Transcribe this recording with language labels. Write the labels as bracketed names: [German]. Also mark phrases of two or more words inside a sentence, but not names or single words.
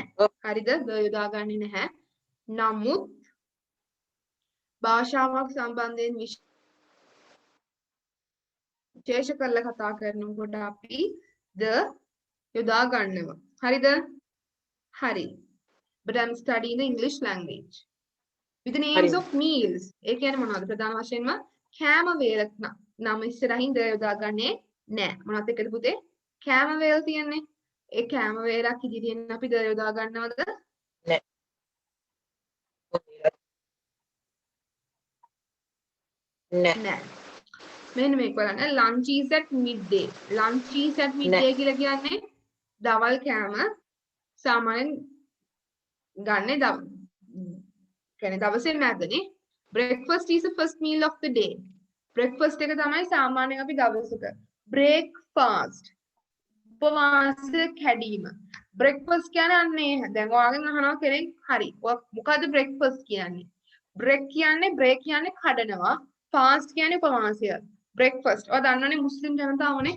[Sinhala] හරිද? ද යොදාගන්නේ නැහැ. නමුත් භාෂාවක් සම්බන්ධයෙන් විශේෂ කරලා කතා කරනකොට අපි ද යොදා ගන්නවා. හරිද? හරි. [English] But I'm studying the English language. With the names of meals. [Sinhala] ඒ කියන්නේ මොනවද? ප්‍රධාන වශයෙන්ම කෑම වේල නම ඉස්සරහින් ද යොදාගන්නේ නැහැ. මොනවද එක්කද පුතේ? කෑම වේල තියන්නේ. ඒ කෑම වේලක් ඉදිරියෙන් අපි ද යොදා ගන්නවද? නැහැ. මෙන්න මේක බලන්න. [English] lunch is at midday. lunch is at midday [Sinhala] කියලා කියන්නේ දවල් කෑම සාමාන්‍යයෙන් ගන්නේ කියන්නේ දවසේ නැද්දනේ. [English] breakfast is the first meal of the day. [Sinhala] breakfast එක තමයි සාමාන්‍යයෙන් අපි දවසක. breakfast උපවාස කැඩීම. breakfast කියන්නේ අන්නේ දැන් ඔයාගෙන් අහනවා කෙනෙක් හරි. මොකද්ද breakfast කියන්නේ? break කියන්නේ කඩනවා. fast කියන්නේ උපවාසය. breakfast. ඔයා දන්නවනේ මුස්ලිම් ජනතාවනේ.